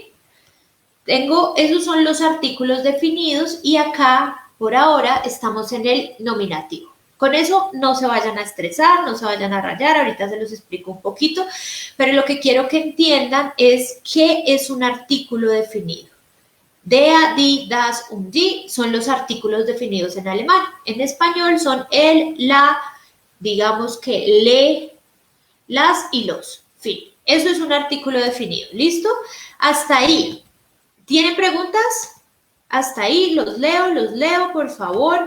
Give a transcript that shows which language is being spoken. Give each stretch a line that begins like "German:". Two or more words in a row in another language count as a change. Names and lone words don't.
Spanish: Esos son los artículos definidos y acá, por ahora, estamos en el nominativo. Con eso no se vayan a estresar, no se vayan a rayar, ahorita se los explico un poquito, pero lo que quiero que entiendan es qué es un artículo definido.
German: Der, die, das und die
Spanish: son los artículos definidos en alemán. En español son el, la, digamos que le, las y los. Fin. Eso es un artículo definido. ¿Listo? Hasta ahí. ¿Tienen preguntas? Hasta ahí, los leo, por favor.